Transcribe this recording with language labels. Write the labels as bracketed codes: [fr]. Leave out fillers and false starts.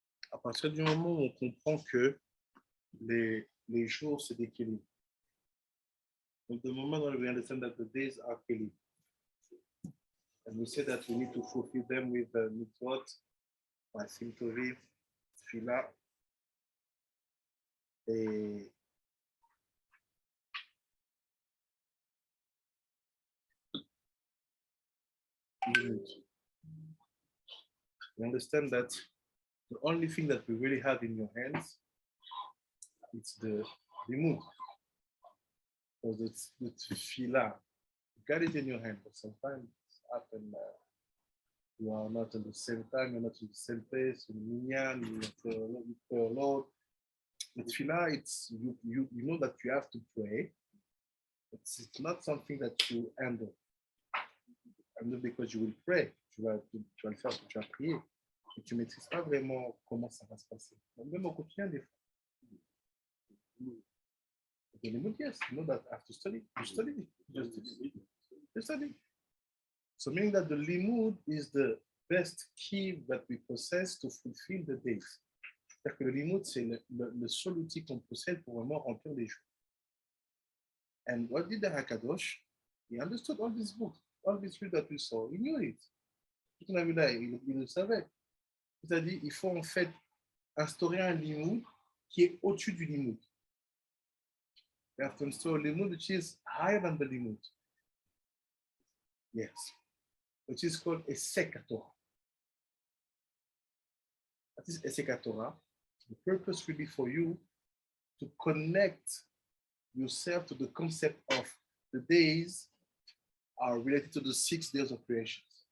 [fr] À partir du moment où on comprend que les jours, c'est des kélim. Donc, [en] the moment when we understand that the days are kélim, and we say that we need to fulfill them with mitzvot, maasim tovim, tefillah, et limud. You understand that the only thing that we really have in your hands is the limud. Because the tefillah, you got it in your hand, but sometimes it's up and you are not at the same time, you're not in the same place, in minyan, you pray a lot. The tefillah, it's you know that you have to pray, but it's not something that you handle. Handle because you will pray, [fr] tu vas le faire, tu vas prier, et tu ne maîtrises pas vraiment comment ça va se passer. Même au quotidien, des fois. [en] Yes, you know that after study, you study. You study. So meaning that the limud is the best key that we possess to fulfill the days. [fr] C'est-à-dire que le limud, c'est le seul outil qu'on possède pour vraiment remplir les jours. [en] And what did the Hakadosh? He understood all these books, all these things that we saw. He knew it. [fr] Il le savait. C'est-à-dire il faut en fait instaurer un limud qui est au-dessus du limud. [en] You have to install a limud which is higher than the limud. Yes. Which is called a sekatorah. That is a sekatorah. The purpose will be for you to connect yourself to the concept of the days are related to the 6 days of creation.